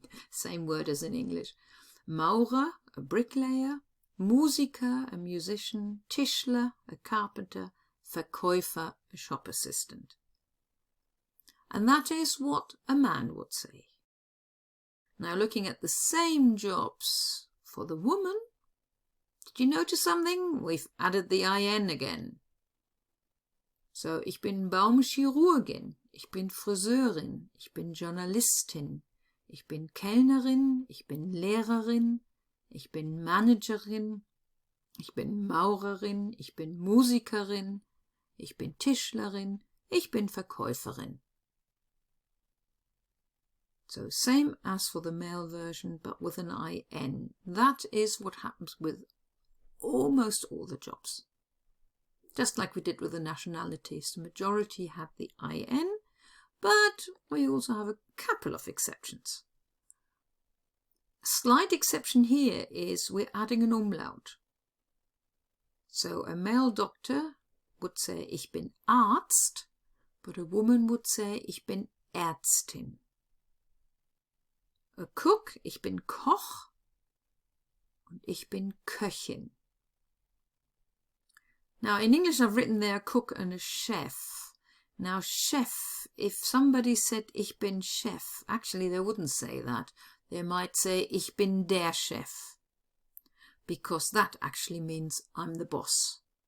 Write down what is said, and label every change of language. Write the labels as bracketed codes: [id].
[en] Same word as in English. Maurer, a bricklayer, Musiker, a musician, Tischler, a carpenter, Verkäufer, a shop assistant. And that is what a man would say. Now looking at the same jobs for the woman, did you notice something? We've added the IN again. [de] So, ich bin Baumchirurgin, ich bin Friseurin, ich bin Journalistin, ich bin Kellnerin, ich bin Lehrerin, ich bin Managerin, ich bin Maurerin, ich bin Musikerin, ich bin Tischlerin, ich bin Verkäuferin. [en] So same as for the male version, but with an IN. That is what happens with almost all the jobs. Just like we did with the nationalities, the majority have the IN, but we also have a couple of exceptions. A slight exception here is we're adding an umlaut. So a male doctor would say, [de] ich bin Arzt, [en] but a woman would say, [de] ich bin Ärztin. [en] A cook, [de] ich bin Koch, und ich bin Köchin. [en] Now, in English, I've written there a cook and a chef. Now, chef, if somebody said, [de] ich bin Chef, [en] actually, they wouldn't say that. They might say, [de] ich bin der Chef, [en] because that actually means I'm the boss.